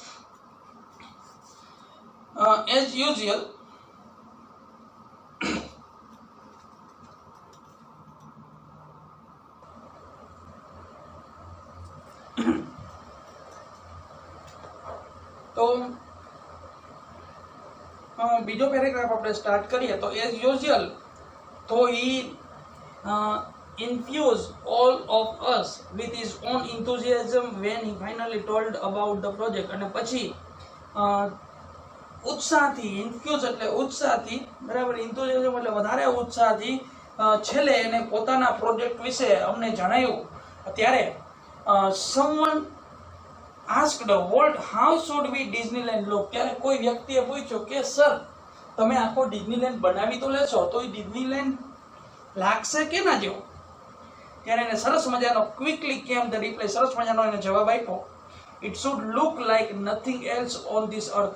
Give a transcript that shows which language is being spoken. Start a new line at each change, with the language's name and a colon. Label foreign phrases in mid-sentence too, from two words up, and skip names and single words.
English: as usual
Gujarati: તો બીજો પેરેગ્રાફ આપણે સ્ટાર્ટ કરીએ.
English: તો as usual
Gujarati: તો ઈ
English: infused all of us with his own enthusiasm when he finally told about the project.
Gujarati: અને પછી ઉત્સાહથી, ઇન્ફ્યુઝ એટલે ઉત્સાહથી, બરાબર, enthusiasm એટલે વધારે ઉત્સાહથી છેલ્લે એને પોતાના પ્રોજેક્ટ વિશે અમને જણાવ્યું.
English: ત્યારે someone asked Walt how should we Disneyland look.
Gujarati: ત્યારે કોઈ વ્યક્તિએ પૂછ્યું કે સર તમે આખો ડિઝનીલેન્ડ બનાવી તો લેશો તો એ ડિઝનીલેન્ડ લાગશે કેના જેવો. ત્યારે એને સરસ મજાનો
English: quickly came the reply,
Gujarati: સરસ મજાનો એને જવાબ આપ્યો.
English: It should look like nothing else on this earth.